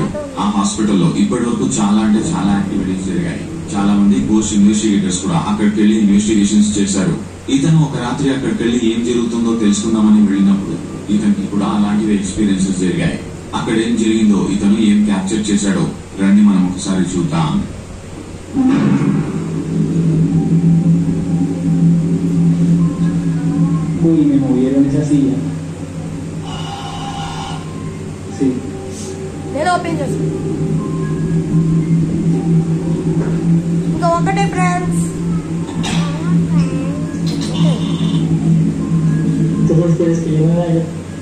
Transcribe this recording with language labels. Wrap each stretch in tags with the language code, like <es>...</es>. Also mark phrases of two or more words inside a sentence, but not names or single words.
<te>ఆ హాస్పిటల్లో ఇప్పటి వరకు చాలా యాక్టివిటీస్ జరిగాయి. చాలా మంది</te> <en>ghost investigators</en> <te>కూడా అక్కడికి వెళ్లి ఇన్వెస్టిగేషన్స్ చేశారు. ఇతను ఒక రాత్రి అక్కడికి వెళ్లి ఏం జరుగుతుందో తెలుసుకుందామని వెళ్ళినప్పుడు ఇతనికి కూడా అలాంటివి ఎక్స్పీరియన్సెస్ జరిగాయి. అక్కడ ఏం జరిగిందో, ఇతను ఏం క్యాప్చర్ చేశాడో రండి మనం ఒకసారి చూద్దాం.</te> <es>Uy, me movieron esa silla. Sí.</es> <te>నేను ఓపెన్ చేస్తాను. ఇంకా ఒకటే ఫ్రెండ్స్.</te> <es>¿Tú por qué quieres que yo me vaya?</es>